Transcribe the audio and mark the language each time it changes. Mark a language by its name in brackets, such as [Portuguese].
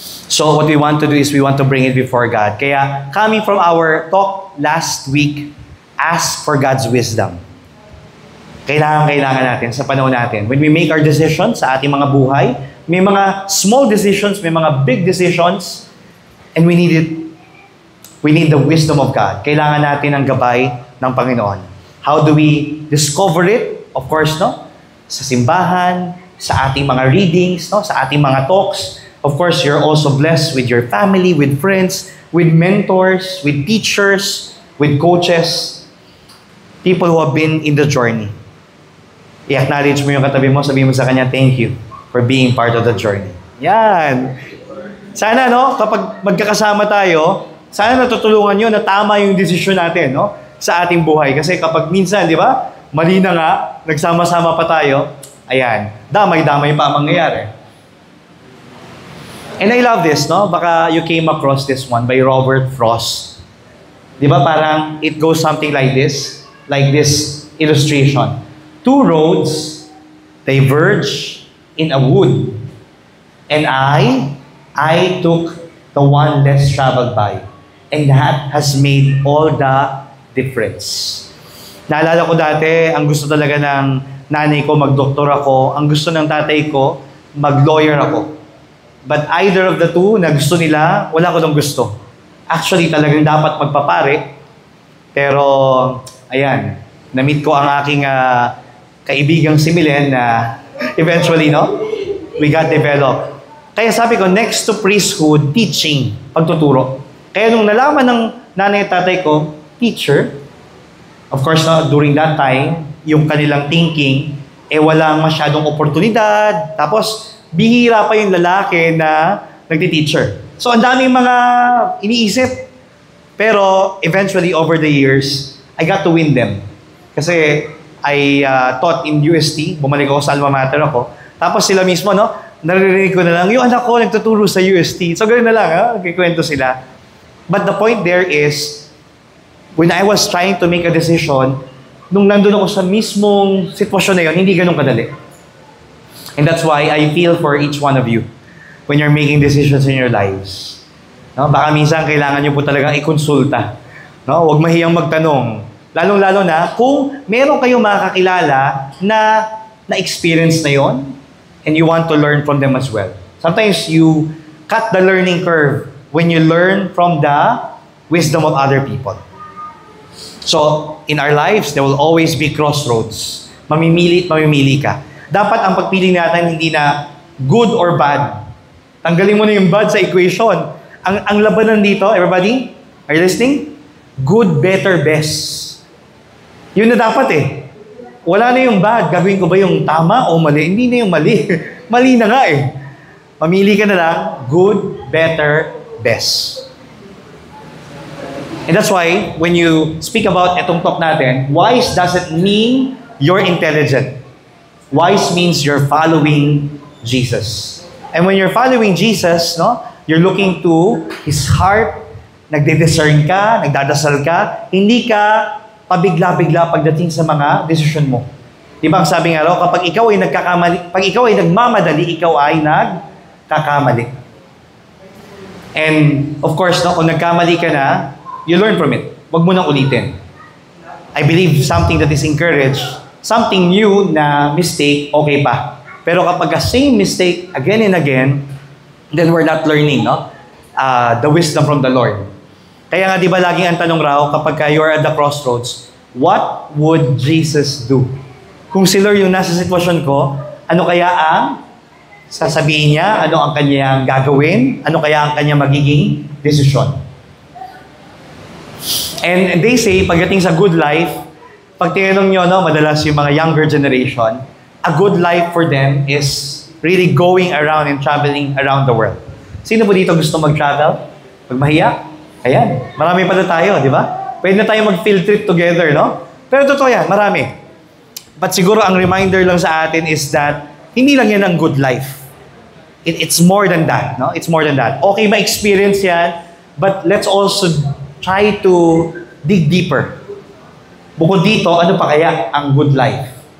[English] So, what we want to do is we want to bring it before God. Kaya, coming from our talk last week, ask for God's wisdom. [Filipino] Kailangan natin sa panahon natin. [English] When we make our decisions [Filipino] sa ating mga buhay, may mga [English] small decisions, [Filipino] may mga [English] big decisions, and we need it. We need the wisdom of God. [Filipino] Kailangan natin ang gabay ng Panginoon. [English] How do we discover it? Of course, [Filipino] no? Sa simbahan, sa ating mga readings, no? Sa ating mga talks. [English] Of course, you're also blessed with your family, with friends, with mentors, with teachers, with coaches, people who have been in the journey. [Filipino] I-acknowledge mo yung katabi mo, sabihin mo sa kanya, [English] thank you for being part of the journey. [Filipino] Yan. Sana, no, kapag magkakasama tayo, sana natutulungan nyo na tama yung desisyon natin, no, sa ating buhay. Kasi kapag minsan, di ba, mali na nga, nagsama-sama pa tayo, ayan, damay-damay pa ang mangyayari. [English] And I love this, no? Baka you came across this one by Robert Frost. [Filipino] Di ba parang [English] it goes something like this illustration. Two roads diverge in a wood, and I took the one less traveled by, and that has made all the difference. [Filipino] Naalala ko dati, ang gusto talaga ng nanay ko, mag-doktor ako. Ang gusto ng tatay ko, mag-lawyer ako. [English] But either of the two [Filipino] na gusto nila, wala ko nang gusto. Actually, talagang dapat magpapare. Pero, ayan, na-meet ko ang aking kaibigang si Milen na eventually, no? [English] We got developed. [Filipino] Kaya sabi ko, [English] next to priesthood, [Filipino] teaching, pagtuturo. Kaya nung nalaman ng nanay at tatay ko, teacher, of course, no, [English] during that time, [Filipino] yung kanilang thinking, walang masyadong oportunidad. Tapos, bihira pa yung lalaki na nagti-teacher. So, ang daming mga iniisip. [English] Pero, eventually, over the years, I got to win them. Kasi, I taught in UST. [Filipino] Bumalik ako sa alma mater ako. Tapos sila mismo, no? Naririnig ko na lang, yung anak ko nagtuturo sa UST. So, ganoon na lang, ha? Kikwento sila. [English] But the point there is, when I was trying to make a decision, [Filipino] nung nandun ako sa mismong sitwasyon na yun, hindi ganun kadali. [English] And that's why I feel for each one of you when you're making decisions in your lives. [Filipino] No? Baka minsan kailangan nyo po talagang ikonsulta. No? Huwag mahiyang magtanong. Lalong-lalo na kung meron kayong makakilala na na-experience na yon [English] and you want to learn from them as well. Sometimes you cut the learning curve when you learn from the wisdom of other people. So, in our lives, there will always be crossroads. [Filipino] Mamimili ka. Dapat ang pagpili natin hindi na good or bad. Tanggalin mo na yung bad sa equation. Ang labanan dito, [English] everybody, are you listening? Good, better, best. [Filipino] Yun na dapat eh. Wala na yung bad. Gagawin ko ba yung tama o mali? Hindi na yung mali. Mali na nga eh. Mamili ka na lang, [English] good, better, best. And that's why, when you speak about [Filipino] etong talk natin, [English] wise doesn't mean you're intelligent. Wise means you're following Jesus. And when you're following Jesus, no, you're looking to His heart, [Filipino] nagde-discern ka, nagdadasal ka, hindi ka pabigla-bigla pagdating sa mga desisyon mo. Diba ang sabi nga raw, kapag ikaw ay nagkakamali, pag ikaw ay nagmamadali, ikaw ay nagkakamali. [English] And of course, [Filipino] no, kung nagkamali ka na, [English] you learn from it. [Filipino] Huwag mo nang ulitin. [English] I believe something that is encouraged, something new na mistake, okay pa. [Filipino] Pero kapag [English] the same mistake again and again, then we're not learning, no? The wisdom from the Lord. [Filipino] Kaya nga, di ba laging ang tanong raw, kapag [English] you're at the crossroads, what would Jesus do? [Filipino] Kung si Lord yung nasa sitwasyon ko, ano kaya ang sasabihin niya? Ano ang kanyang gagawin? Ano kaya ang kanyang magiging desisyon? [English] And they say, [Filipino] pagdating sa good life, pag tinanong nyo, [English] no, madalas yung mga younger generation, a good life for them is really going around and traveling around the world. [Filipino] Sino po dito gusto mag-travel? Pag mahiya? Ayan, marami pala tayo, di ba? Pwede na tayo mag-field trip together, no? Pero totoo yan, marami. But siguro ang reminder lang sa atin [English] is that [Filipino] hindi lang yan ang good life. [English] It's more than that, no? It's more than that. Okay, ma-experience yan, but let's also try to dig deeper. [Filipino] Bukod dito, ano pa kaya ang good life?